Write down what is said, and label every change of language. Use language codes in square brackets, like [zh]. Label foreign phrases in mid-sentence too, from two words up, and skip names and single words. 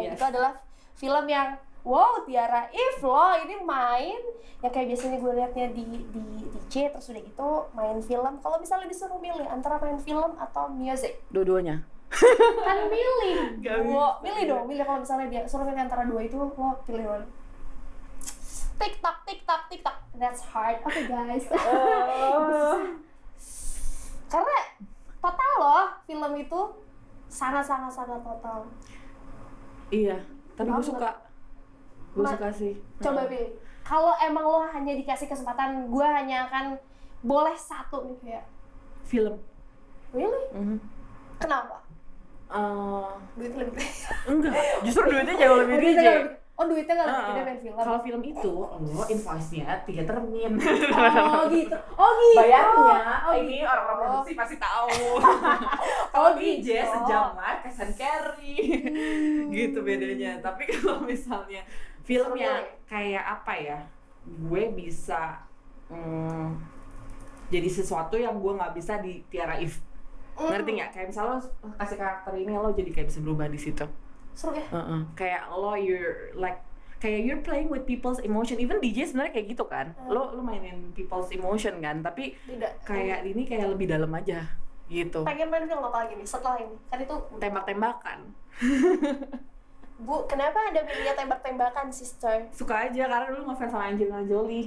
[id] Itu adalah film yang wow, Tiara If lo ini main yang kayak biasanya gue liatnya di DJ, terus udah gitu main film. Kalau misalnya disuruh milih antara main film atau music, dua-duanya kan milih milih kalau misalnya dia suruh milih antara dua itu, lo pilih mana? TikTok, [en] that's hard. [id] Oke guys. Karena total loh film itu sangat total. Iya, tapi gue suka sih. Coba pilih. Kalau emang lo hanya dikasih kesempatan, gue hanya akan boleh satu nih kayak film. Really? Kenapa? Duit lebih. Enggak, justru duitnya jauh lebih DJ. Duitnya nggak lebih gede main film. Kalau film itu, lo invoice-nya 3 termin. Oh gitu. Bayarnya, ini orang-orang produksi pasti tahu. Kalau DJ sejamar [en] cash and carry. [id] Gitu bedanya. Tapi kalau misalnya filmnya kayak apa ya, gue bisa jadi sesuatu yang gue nggak bisa di Tiara If. Ngerti nggak? Kayak misalnya lo kasih karakter ini, lo jadi kayak bisa berubah di situ. Seru ya? Kayak lo you're playing with people's emotion. Even DJ sebenarnya kayak gitu kan. Lo mainin [en] people's emotion [id] kan, tapi kayak ini kayak lebih dalam aja gitu. Pengen main film apa lagi nih setelah ini? Kan itu tembak-tembakan. Bu, kenapa ada pilihnya tembak-tembakan, sister? Suka aja, karena dulu ngefans sama Angelina Jolie.